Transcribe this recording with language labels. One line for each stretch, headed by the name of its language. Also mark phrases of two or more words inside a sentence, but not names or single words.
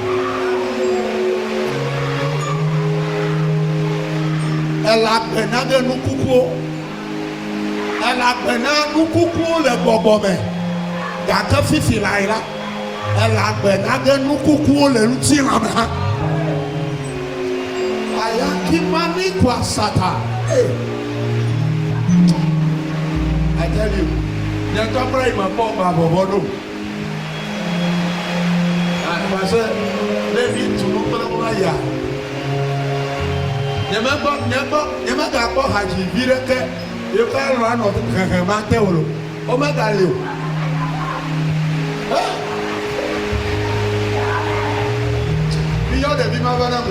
Ewe: Elagbe na ge nukukuwo. Elagbe na nukukuwo le gbɔgbɔme gake fifi la yi la. Elagbe na ge nukukuwo le ŋutilã me hã. Ayakimani kwa sata.
English: I tell you,
Ewe: nye tɔkplɔ yi me kpɔ ba bɔbɔ ɖo.
French: Parce que
Ewe: ne bi tunu kple wo ya. Nye me ga kpɔ hadzi vi ɖeke. Ye ka lɔ anɔ xexema te o lo. O me ga li o. Yo de ma va nabla.